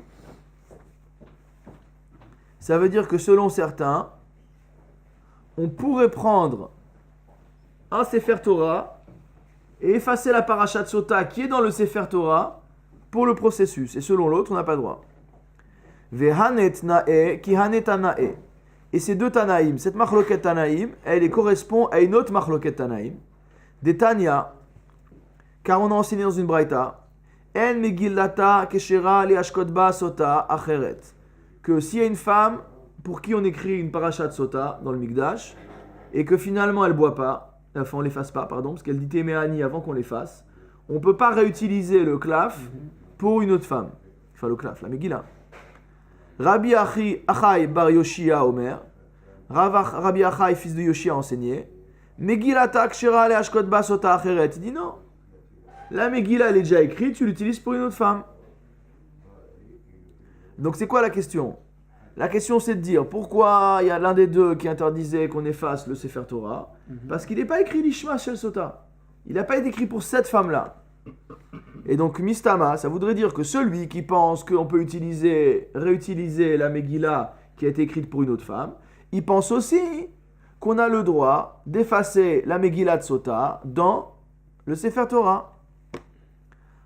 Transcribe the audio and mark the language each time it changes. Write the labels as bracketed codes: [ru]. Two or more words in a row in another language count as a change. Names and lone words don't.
[fr] Ça veut dire que selon certains, on pourrait prendre un [he] Sefer Torah [fr] et effacer la [he] parashat Sota [fr] qui est dans le [he] Sefer Torah [fr] pour le processus. Et selon l'autre, on n'a pas le droit. [arc] Vehanet na'e ki hanet na'e. [fr] Et ces deux Tanaïm, cette [he] machloket Tanaïm, [fr] elle correspond à une autre [he] machloket Tanaïm, [fr] des Tanya, car on a enseigné dans une braïta, [he] en megillata keshera li ashkotba sota acheret, [fr] que s'il y a une femme pour qui on écrit une [he] parashat Sota [fr] dans le Mikdash, et que finalement elle ne boit pas, enfin on l'efface pas, pardon, parce qu'elle dit Téméani avant qu'on l'efface, on ne peut pas réutiliser le klaf pour une autre femme. Enfin le klaf, la Megillah. Rabbi Achai bar Yoshia Omer, Rabbi Achai, fils de Yoshia, a enseigné, [he] Megillata kshera le ashkot ba sota acheret. [fr] Il dit non, la Megillah elle est déjà écrite, tu l'utilises pour une autre femme. Donc c'est quoi la question? La question c'est de dire pourquoi il y a l'un des deux qui interdisait qu'on efface le [he] Sefer Torah, [fr] parce qu'il n'est pas écrit l' [he] Ishma Shel Sota. [fr] Il n'a pas été écrit pour cette femme-là. Et donc Mistama, ça voudrait dire que celui qui pense qu'on peut réutiliser la Megillah qui a été écrite pour une autre femme, il pense aussi qu'on a le droit d'effacer la Megillah de Sota dans le [he] Sefer Torah.